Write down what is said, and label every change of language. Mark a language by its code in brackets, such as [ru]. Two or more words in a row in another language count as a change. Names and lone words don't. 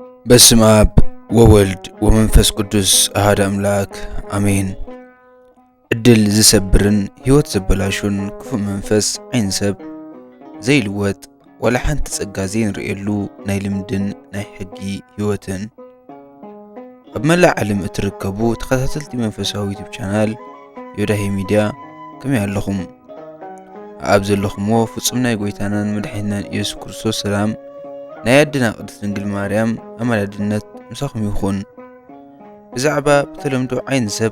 [ti] በስመ አብ ወወልድ ወመንፈስ ቅዱስ አሐዱ አምላክ አሜን። እድል ዝሰብርን ህይወት ዘበላሹን ክፉ መንፈስ ዓይንሰብ ዘይልወጥ ወላ ሓንቲ ጸጋ ዘይንርእየሉ ናይ ልምድን ናይ ሕጊ ህይወትን ኣብ መላእ ዓለም እትርከቡ ተኸታተልቲ መንፈሳዊ ዩቲዩብ ቻናል ዮዳሄ ሚድያ ከመይ ኣለኹም? ኣብ ዘለኹምዎ ፍጹም ናይ ጎይታናን መድኃኒትናን ኢየሱስ ክርስቶስ ሰላም ናይ ኣድና ቅድስት ድንግል ማርያም ኣማላድነት ምሳኹም ይኹን። ብዛዕባ ብተለምዶ ዓይንሰብ